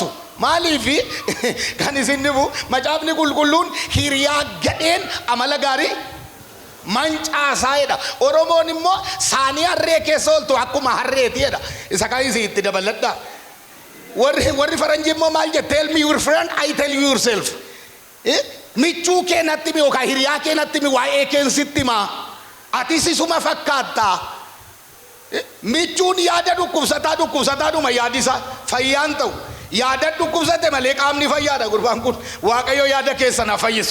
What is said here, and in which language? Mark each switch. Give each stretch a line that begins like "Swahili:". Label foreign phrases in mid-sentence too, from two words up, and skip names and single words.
Oromo: Maaliif kan isin dhibu macaafni qulqulluun hiriyaa gadheen amala gaarii mancaasaadha. Oromoon immoo saanii harree keessa ooltu akkuma harreeti jedha. Isa kan isin itti dabaladha. Warri faranjii immoo maal jedhe?
English: Tell me your friend, I tell you yourself.
Oromo: Michuu kee natti mi yookaan hiriyaa kee natti mi waa'ee keen sitti maa? Atis isuma fakkaata. Michuun yaada dhukkubsataadhuma yaadisa fayyaan ta'u. Yaada dhukkubsate malee qaamni fayyaadha gurbaan kun. Waaqayyo yaada keessa na fayyisu.